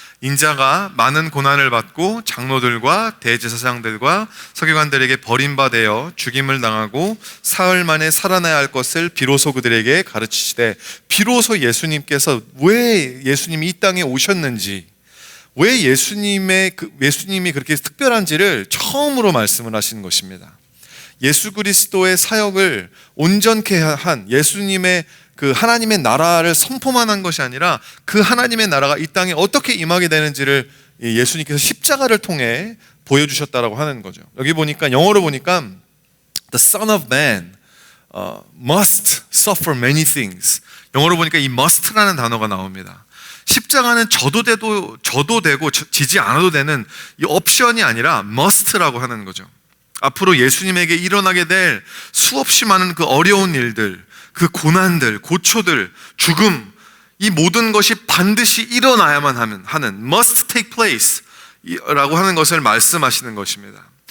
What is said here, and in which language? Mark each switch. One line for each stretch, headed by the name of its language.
Korean: 인자가 많은 고난을 받고 장로들과 대제사장들과 서기관들에게 버림받아 죽임을 당하고 사흘 만에 살아나야 할 것을 비로소 그들에게 가르치시되, 비로소 예수님께서 왜 예수님이 이 땅에 오셨는지, 왜 예수님이 그렇게 특별한지를 처음으로 말씀을 하시는 것입니다. 예수 그리스도의 사역을 온전케 한 예수님의 그 하나님의 나라를 선포만 한 것이 아니라 그 하나님의 나라가 이 땅에 어떻게 임하게 되는지를 예수님께서 십자가를 통해 보여주셨다라고 하는 거죠. 여기 보니까, 영어로 보니까
English: The Son of Man must suffer many things.
Korean: 영어로 보니까 이 must라는 단어가 나옵니다. 십자가는 져도 되고 지지 않아도 되는 이 옵션이 아니라 must라고 하는 거죠. 앞으로 예수님에게 일어나게 될 수없이 많은 그 어려운 일들, 그 고난들, 고초들, 죽음, 이 모든 것이 반드시 일어나야만 하는
English: must take place
Korean: 라고 하는 것을 말씀하시는 것입니다.